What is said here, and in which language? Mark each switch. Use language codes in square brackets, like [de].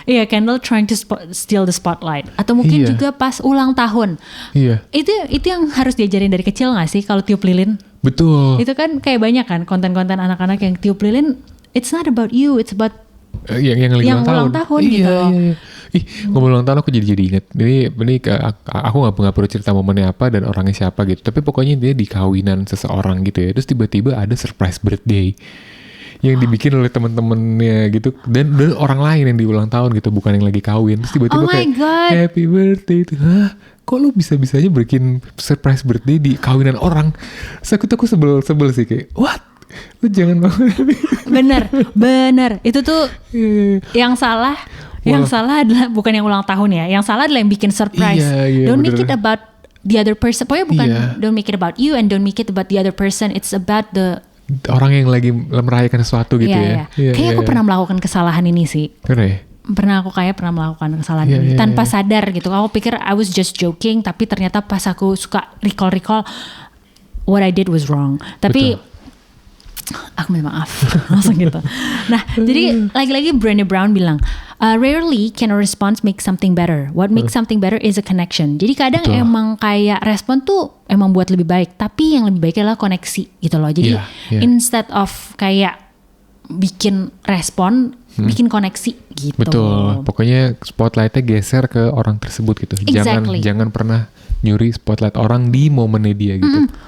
[en] Kendall trying to steal the spotlight. [id] Atau mungkin juga pas ulang tahun. Itu yang harus diajarin dari kecil nggak sih kalau tiup lilin? Betul. Itu kan kayak banyak kan konten-konten anak-anak yang tiup lilin. [en] It's not about you, it's about [id] yang ulang tahun gitu. Ngomong ulang tahun aku jadi inget. Ini aku nggak perlu cerita momennya apa dan orangnya siapa gitu. Tapi pokoknya dia di kawinan seseorang gitu ya. Terus tiba-tiba ada surprise birthday yang dibikin oleh teman-temannya gitu, dan orang lain yang di ulang tahun gitu, bukan yang lagi kawin. Terus tiba-tiba [en] God. [id] Happy birthday itu. Kok lu bisa-bisanya bikin surprise birthday di kawinan orang? Terus aku sebel sih kayak what? Lu jangan banget. Bener. Itu tuh yang salah. Yang salah adalah bukan yang ulang tahun ya. Yang salah adalah yang bikin surprise. [en] Don't make it about the other person. [id] Pokoknya bukan [en] don't make it about you and don't make it about the other person. It's about the [id] orang yang lagi merayakan sesuatu gitu ya. Kayaknya aku pernah melakukan kesalahan ini sih. Pernah melakukan kesalahan ini tanpa sadar gitu. Aku pikir [en] I was just joking, [id] tapi ternyata pas aku suka [en] recall what I did was wrong. [id] Tapi aku minta maaf langsung gitu. Nah, jadi lagi-lagi Brené Brown bilang, [en] rarely can a response make something better. What makes something better is a connection. [id] Jadi kadang emang kayak respon tuh emang buat lebih baik, tapi yang lebih baik adalah koneksi gitu loh. Jadi [en] instead of [id] kayak bikin respon bikin koneksi gitu. Betul. Pokoknya spotlightnya geser ke orang tersebut gitu. [en] Exactly. [id] Jangan pernah nyuri spotlight orang di momennya dia gitu.